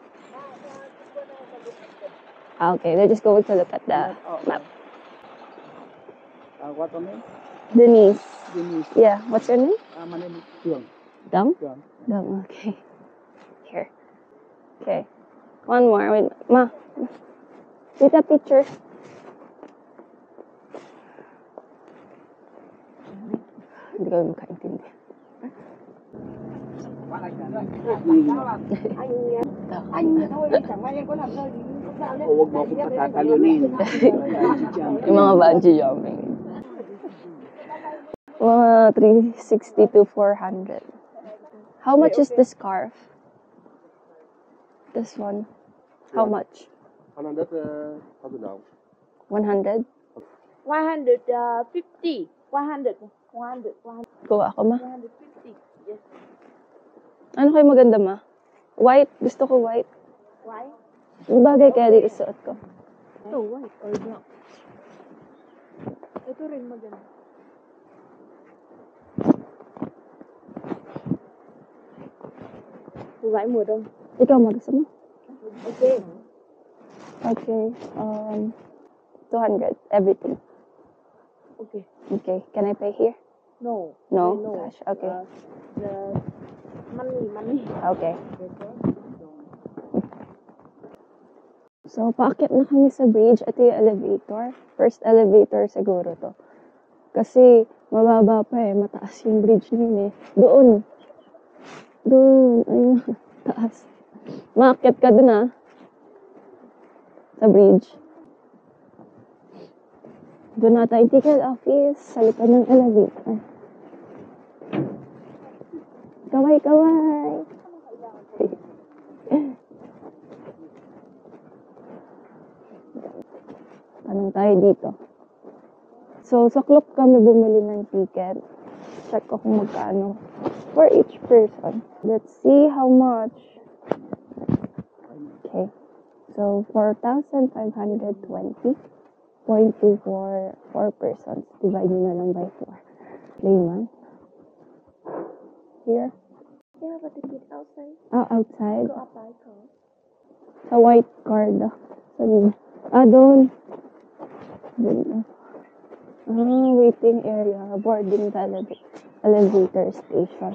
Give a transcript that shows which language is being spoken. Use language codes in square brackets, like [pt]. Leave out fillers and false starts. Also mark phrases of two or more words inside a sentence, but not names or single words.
[en] Okay, they're just going to look at the map. What's your name? Denise. Denise. Yeah, what's your name? My name is Kyung. Dong? Kyung. Dong, okay. Here. Okay. One more. Wait, ma. Take a picture. [tl] Hindi kami makaintindi. [vi] Anh thôi, chẳng may em có làm rơi thì lúc nào lên. [tl] Huwag mo akong patatalunin. Yung mga [en] bungee jumping. [tl] Mga 360 to 400. [en] How much is the scarf? This one. How much? 100,000 100? 150. 100. [tl] Kuha ako, ma. [en] 150. Yes. [tl] Ano kayo maganda, ma? White. Gusto ko white. [en] Why? [tl] Bagay kaya dito suot ko. Ito, [en] white or black. [tl] Ito rin maganda. [vi] Vải mùa đông. [tl] Ikaw, gusto mo? [en] Okay. Okay. 200. Everything. Okay. Okay. Can I pay here? No. No? No. Cash. Okay. The money. Okay. So, [tl] paakyat na kami sa bridge. Ito yung elevator. [en] First elevator [tl] siguro to. Kasi, mababa pa eh. Mataas yung bridge na yun eh. Doon. Ayun. Taas. Maakyat ka dun ah. Sa bridge. Doon na tayo [en] ticket office. [tl] Sa likod ng elevator. Kaway! Tanong tayo dito. So, sa Klook kami bumili ng ticket. Check ko kung magkano. [en] For each person. Let's see how much. Okay. So, 4,520.24 4 persons. [tl] Divide nyo na lang by 4. Layman. Here. [en] Yeah, but the kid outside. Oh, outside. Go up by car. [tl] Sa [en] white card. [tl] Doon. Doon. [en] Waiting area. Boarding elevator station.